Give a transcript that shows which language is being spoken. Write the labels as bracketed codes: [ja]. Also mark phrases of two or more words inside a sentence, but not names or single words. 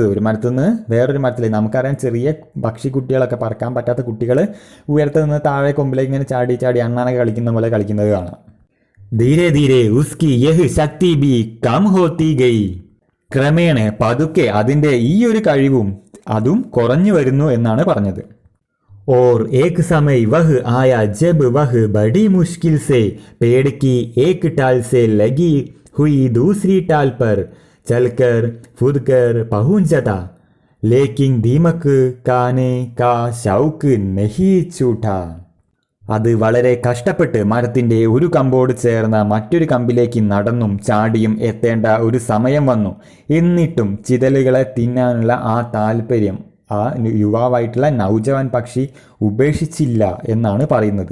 [ml] ഒരു മരത്തിൽ നിന്ന് വേറൊരു മരത്തിലേക്ക്. നമുക്കറിയാം, ചെറിയ പക്ഷിക്കുട്ടികളൊക്കെ, പറക്കാൻ പറ്റാത്ത കുട്ടികൾ ഉയരത്തിൽ നിന്ന് താഴെ കൊമ്പിലേക്ക് ഇങ്ങനെ ചാടി അണ്ണാനൊക്കെ കളിക്കുന്ന പോലെ കളിക്കുന്നത് കാണാം. [hi] धीरे धीरे उसकी यह शक्ति भी कम होती गई, [ml] ക്രമേണ പതുക്കെ അതിൻ്റെ ഈ ഒരു കഴിവും അതും കുറഞ്ഞു വരുന്നു എന്നാണ് പറഞ്ഞത്. [hi] और एक समय वह आया जब वह बड़ी मुश्किल से पेड़ की एक टाल से लगी हुई दूसरी टाल पर चलकर कूदकर पहुंच जाता, लेकिन दीमक खाने का शौक नहीं छूटा. [ml] അത് വളരെ കഷ്ടപ്പെട്ട് മരത്തിന്റെ ഒരു കമ്പോട് ചേർന്ന മറ്റൊരു കമ്പിലേക്ക് നടന്നും ചാടിയും എത്തേണ്ട ഒരു സമയം വന്നു. എന്നിട്ടും ചിതലുകളെ തിന്നാനുള്ള ആ താല്പര്യം ആ യുവാവായിട്ടുള്ള നൗജവാൻ പക്ഷി ഉപേക്ഷിച്ചില്ല എന്നാണ് പറയുന്നത്.